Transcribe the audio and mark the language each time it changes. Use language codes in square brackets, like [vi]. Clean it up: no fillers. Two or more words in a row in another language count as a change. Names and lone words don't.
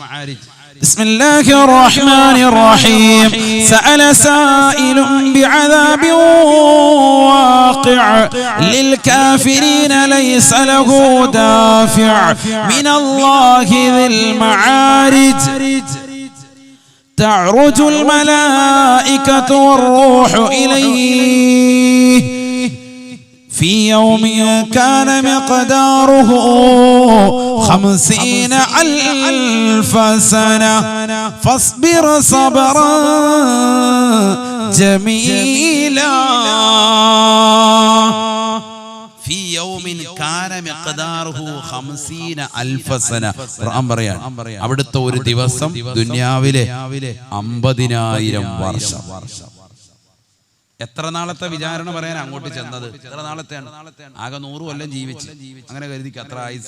[ar] بسم الله الرحمن الرحيم. سأل سائل بعذاب واقع للكافرين ليس له دافع من الله ذي المعارج. تعرج الملائكة والروح إليه في يوم كان مقداره 50,000 سنة فاصبر صبرا جميلا. في يوم كان مقداره 50000 سنة. [ml] ഖുർആൻ പറയാൻ അവിടുത്തെ ഒരു ദിവസം ദുനിയാവിലെ 50000 വർഷം. എത്ര നാളത്തെ വിചാരണ പറയാൻ അങ്ങോട്ട് ചെന്നത്? എത്ര നാളത്തെയാണ്? ആകെ 100 കൊല്ലം ജീവിച്ച്. അങ്ങനെ കരുതിക്ക് അത്ര ആയുസ്.